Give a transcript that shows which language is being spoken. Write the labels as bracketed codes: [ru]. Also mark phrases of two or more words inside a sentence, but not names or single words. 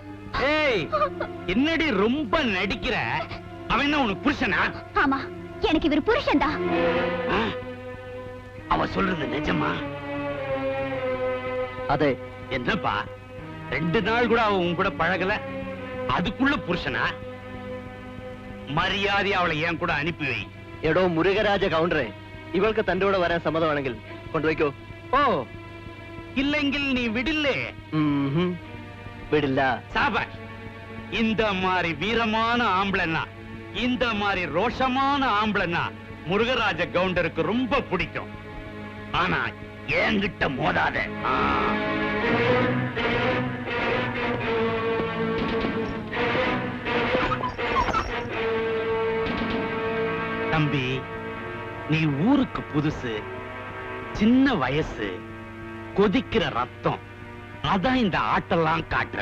[ta] ஏய், என்னடி ரொம்ப நடிக்கிற? அவன் என்ன உனக்கு புருஷனா? ஆமா, எனக்கு இவர் புருஷன் தான். அவ சொல்றது நிஜமா? அதே. என்னப்பா, 2 நாள் கூட அவ உன் கூட பழகல, அதுக்குள்ள புருஷனா? [ml] മര്യാദ അവളെ ഞാൻ കൂടെ അനുപ്പിവേ. എടോ മുരുകരാജ കൗണ്ടറെ, ഇവൾക്ക് തന്റെ കൂടെ വരാൻ സമ്മതമാണെങ്കിൽ കൊണ്ടുപോയിക്കോ. ഓ, ഇല്ലെങ്കിൽ നീ വിടില്ലേ? വിടില്ല. [ta] சாபாஷ். இந்த மாதிரி வீரமான ஆம்பளன்னா, இந்த மாதிரி ரோஷமான ஆம்பளன்னா முருகராஜ கவுண்டருக்கு ரொம்ப பிடிக்கும். ஆனா என்கிட்ட மோதாத. தம்பி, நீ ஊருக்கு புதுசு, சின்ன வயசு, கொதிக்கிற ரத்தம், அதான் இந்த ஆட்டெல்லாம் காட்டுற.